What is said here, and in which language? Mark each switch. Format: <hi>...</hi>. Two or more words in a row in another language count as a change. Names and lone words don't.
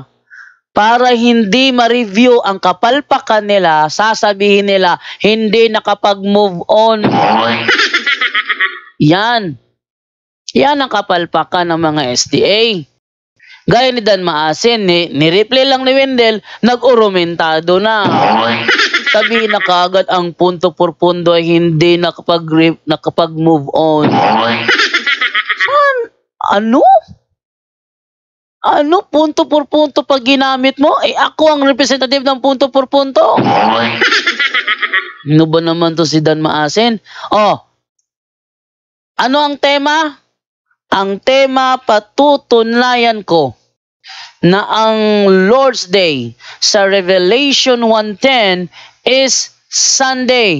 <tl>Para hindi ma-review ang kapalpakan nila, sasabihin nila, hindi nakapag-</tl> <en>move on.</en> <tl>Yan. Yan ang kapalpakan ng mga SDA. Gaya ni Dan Maasin, ni-replay lang ni Wendell, nag-urumentado na. Sabihin na kaagad ang</tl> <es>punto por punto</es> <tl>ay hindi nakapag-</tl> <en>move on.</en> <tl>Ano? Ano</tl> <es>punto por punto</es> <tl>pag ginamit mo? Eh ako ang representative ng</tl> <es>punto por punto.</es> <tl>Ano ba naman to si Dan Maasin? Oh, ano ang tema? Ang tema, patutunlayan ko na ang Lord's Day sa Revelation 1:10</tl> <en>is Sunday.</en>